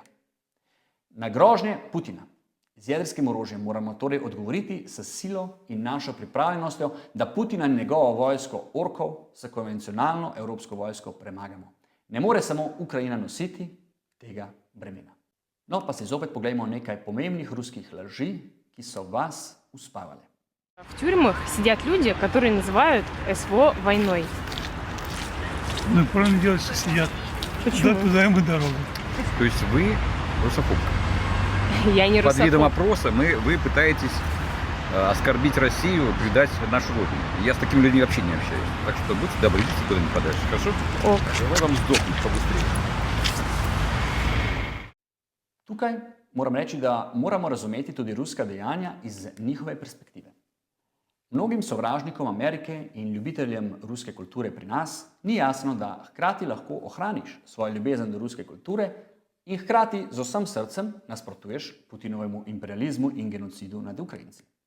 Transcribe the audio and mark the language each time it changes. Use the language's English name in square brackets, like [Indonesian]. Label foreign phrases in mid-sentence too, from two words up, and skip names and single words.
[Slovenian] Na grožnje Putina z jedrskim orožjem moramo torej odgovoriti s silo in našo pripravljenostjo, da Putina in njegovo vojsko orkov s konvencionalno evropsko vojsko premagamo. Ne more samo Ukrajina nositi tega bremena. No, pa si zopet poglejmo nekaj pomembnih ruskih laži, ki so vas uspavale. [Russian] В тюрьмах сидят люди, которые называют СВО войной. Ну, правильно делать, что сидят. Почему? Да, туда им и дорога. То есть вы русофобка. Я не Под видом русофоб. опроса вы пытаетесь оскорбить Россию, предать нашу родину. Я с такими людьми вообще не общаюсь. Так что будьте добры, идите куда-нибудь подальше, хорошо? Ок. Желаю вам сдохнуть побыстрее. [Slovenian] Tukaj moram reči, da moramo razumeti tudi ruska dejanja iz njihove perspektive. Mnogim sovražnikom Amerike in ljubiteljem ruske kulture pri nas ni jasno, da hkrati lahko ohraniš svojo ljubezen do ruske kulture in hkrati z vsem srcem nasprotuješ Putinovemu imperializmu in genocidu nad Ukrajinci.